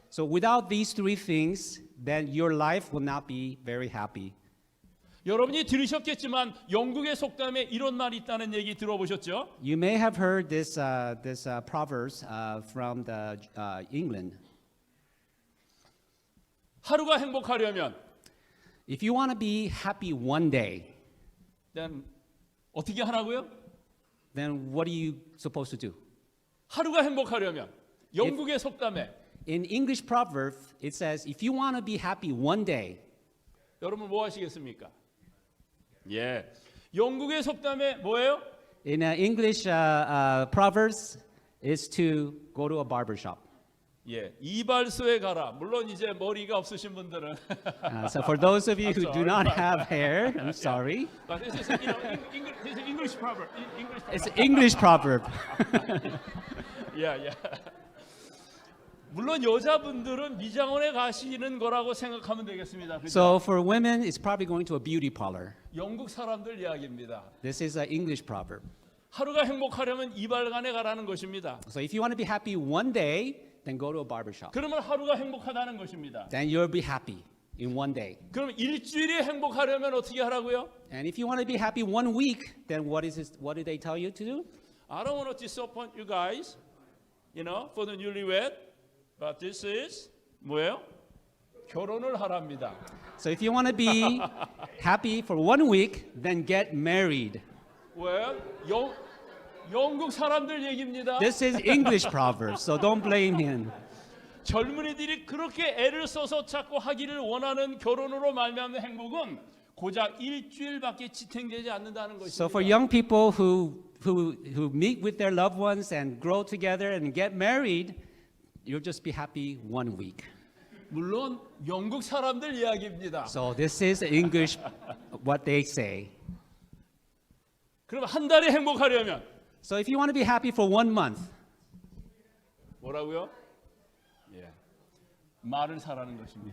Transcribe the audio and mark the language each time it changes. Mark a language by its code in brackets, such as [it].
[en] So without these three things, then your life will not be very happy. [ko] 여러분이 들으셨겠지만 영국의 속담에 이런 말이 있다는 얘기 들어보셨죠? [en] You may have heard this proverbs from the England. [ko] 하루가 행복하려면 [en] If you want to be happy one day, [ko] then 어떻게 하라고요? [en] then what are you supposed to do? [ko] 하루가 행복하려면 영국의 속담에 [en] In English proverb, it says, if you want to be happy one day, [ko] 여러분 뭐 하시겠습니까? 예, 영국의 속담에 뭐예요? [en] in English proverbs, is to go to a barber shop. [ko] 예, 이발소에 가라. 물론 이제 머리가 없으신 분들은 [en] So for those of you who do not have hair, I'm sorry. But this is, this is English proverb. English proverb. It's an English proverb. 예. [ko] 물론 여자분들은 미장원에 가시는 거라고 생각하면 되겠습니다. 그죠? [en] So for women, it's probably going to a beauty parlor. [ko] 영국 사람들 이야기입니다. [en] This is an English proverb. [ko] 하루가 행복하려면 이발관에 가라는 것입니다. [en] So if you want to be happy one day, then go to a barber shop. [ko] 그러면 하루가 행복하다는 것입니다. [en] Then you'll be happy in one day. [ko] 그럼 일주일이 행복하려면 어떻게 하라고요? [en] And if you want to be happy one week, then what do they tell you to do? I don't want to disappoint you guys, for the newlywed, but this is [ko] 뭐예요? 결혼을 하랍니다. [en] So if you want to be happy for one week, then get married. [ko] Well, 영국 사람들 얘기입니다. [en] This is English proverb, so don't blame him. [ko] 젊은이들이 그렇게 애를 써서 자꾸 하기를 원하는 결혼으로 말미암는 행복은 고작 일주일밖에 지탱되지 않는다는 것입니다. [en] So for young people who meet with their loved ones and grow together and get married, you'll just be happy one week. [ko] 물론 영국 사람들 이야기입니다. [en] So this is English, what they say. [ko] 그럼 한 달에 행복하려면 [en] So if you want to be happy for 1 month, [ko] 뭐라고요? 예, 말을 사라는 것입니다.